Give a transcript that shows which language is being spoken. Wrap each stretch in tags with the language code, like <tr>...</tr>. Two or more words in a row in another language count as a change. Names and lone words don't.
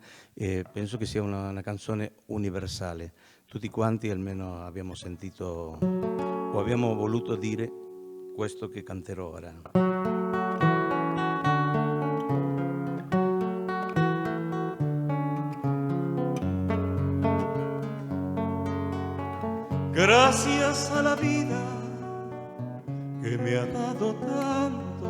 <it>Penso che sia una canzone universale. Tutti quanti almeno abbiamo sentito o abbiamo voluto dire questo che canterò ora.</it> <es>Gracias a la vida que me ha dado tanto,</es>